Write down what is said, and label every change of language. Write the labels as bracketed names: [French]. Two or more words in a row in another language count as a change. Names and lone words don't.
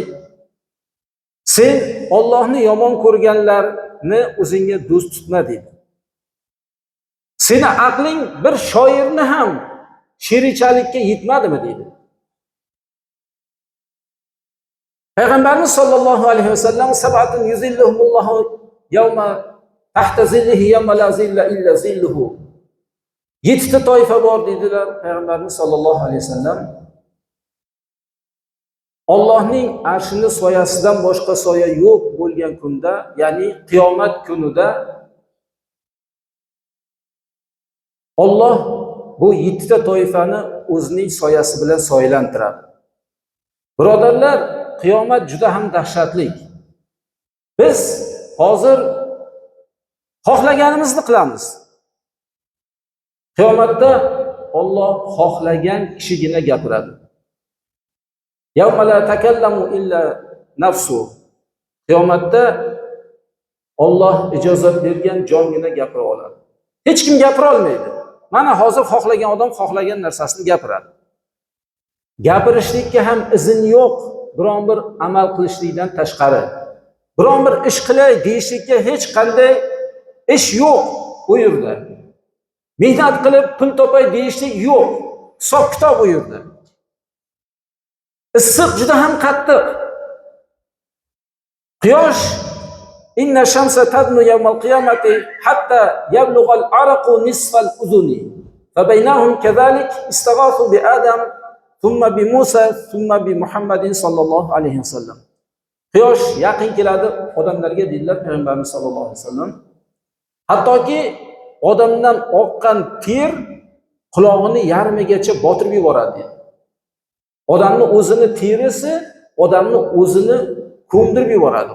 [Uzbek] Sen Allohni yomon ko'rganlarni o'zingga do'st tutma dedi. Seni aqling bir shoirni ham she'richalikka yetmadimi dedi. [Arabic] Payg'ambarimiz صلى الله عليه وسلم سبعة يظلهم الله يوم تحت ظله يوم لا ظل إلا ظله. [Uzbek] 7 ta toifa bor dedilar Payg'ambarimiz [Arabic] صلى الله عليه وسلم. [Uzbek] Allohning arshini soyasidan boshqa soya yo'q bo'lgan kunda, ya'ni qiyomat kunida Alloh bu 7 ta toifani o'zining soyasi bilan soylantiradi. Birodarlar, qiyomat juda ham dahshatli. Biz hozir xohlaganimizni qilamiz. Qiyomatda Alloh xohlagan kishigina gapiradi. [Arabic] يوم لا تكلم إلا نفس. [Uzbek] Qiyomatda Alloh ijozat bergan jongina gapira oladi. Hech kim gapira olmaydi. Mana hozir xohlagan odam xohlagan narsasini gapiradi. Gapirishlikka ham izn yo'q, biron bir amal qilishlikdan tashqari. Biron bir ish qilay deyishlikka hech qanday ish yo'q u yerda. Mehnat qilib pul topay deyishlik yo'q. Hisob kitob u yerda. Issiq juda ham qattiq. [Arabic] Quyosh إن الشمس تدنو يوم القيامة حتى يبلغ العرق نصف الأذن فبينهم كذلك استغاثوا بآدم ثم بموسى ثم بمحمد صلى الله عليه وسلم. [Uzbek] Quyosh yaqin keladi odamlarga dedilar Payg'ambarimiz [Arabic] صلى الله عليه وسلم. [Uzbek] Hattoki odamdan oqqan ter qulog'ini yarmigacha botirib yuboradi. Odamni o'zini terisi odamni o'zini ko'mdirib yuboradi.